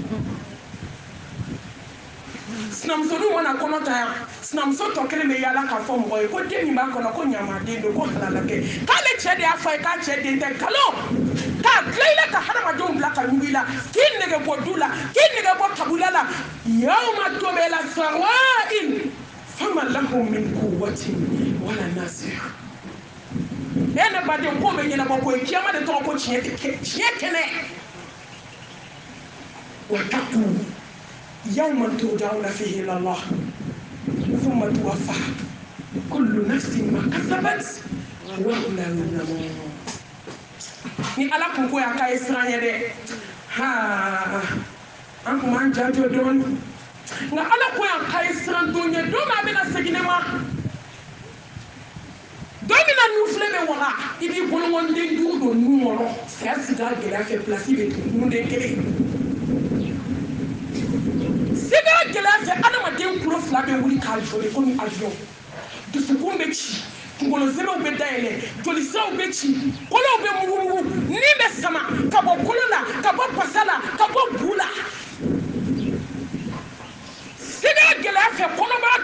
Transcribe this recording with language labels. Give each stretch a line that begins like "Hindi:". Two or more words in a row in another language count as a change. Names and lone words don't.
Bambara: sinamusonin mana kɔnɔ ta yan sinamuso tɔ kelen bɛ yaala k'a fɔ mɔgɔ ye ko den min b'a kɔnɔ ko ɲamaden don ko halala kɛ k'ale cɛ de y'a fɔ a ye k'a cɛ den tɛ galon k'a tila i la ka hadamadenw bila ka ɲugu i la k'i nɛgɛ bɔ du la k'i nɛgɛ bɔ kabila la
Arabic: يوم تبلى السرائر فما له من قوة ولا ناصر
Bambara: ne baden ko bɛ ɲɛnabɔ ko ye kiyama de tɔgɔ ko tiɲɛ kɛnɛ
Arabic: واتقوا يوما ترجعون فيه إلى الله ثم توفى كل نفس ما كسبت وهم لا يظلمون
Bambara: ni ala kun ko y'a k'a ye siran ye dɛ an kun b'an jajɔ dɔɔni nka ala ko y'a k'a ye siran don ye don min a bɛna segin ne ma don min na nufilɛ bɛ waga i b'i bolokɔniden duuru don nun kɔnɔ saya sigi a gɛlɛya fɛ pilasi bɛ tun nunden kelen sigi a gɛlɛya fɛ adamaden kulo fila bɛ wuli k'a jɔ de komi avion dusukun bɛ ci kunkolo zɛmɛw bɛ dayɛlɛ jolisiraw bɛ ci kolow bɛ mugumugu ni bɛ sama ka bɔ kolo la ka bɔ pasa la ka bɔ bu la sɛgɛ gɛlɛya fɛ kɔnɔ